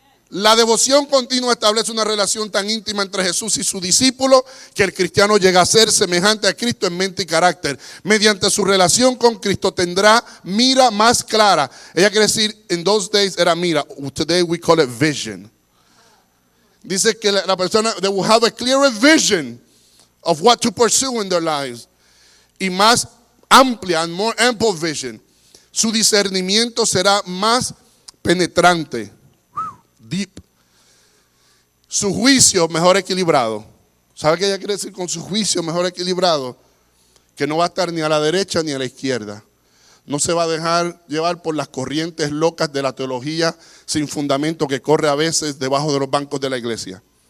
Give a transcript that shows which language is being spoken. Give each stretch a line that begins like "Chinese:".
Spanish: La devoción continua establece una relación tan íntima entre Jesús y su discípulo que el cristiano llega a ser semejante a Cristo en mente y carácter. Mediante su relación con Cristo tendrá mira más clara. Ella quiere decir, en
English: those days
Spanish: era mira.
English: Today we call it vision.
Spanish: Dice que la persona,
English: they will have a clearer vision of what to pursue in their lives.
Spanish: Y más amplia,
English: and more ample vision.
Spanish: Su discernimiento será más penetrante, deep. Su juicio mejor equilibrado. ¿Sabe qué ella quiere decir con su juicio mejor equilibrado? Que no va a estar ni a la derecha ni a la izquierda. No se va a dejar llevar por las corrientes locas de la teología sin fundamento que corre a veces debajo de los bancos de la iglesia.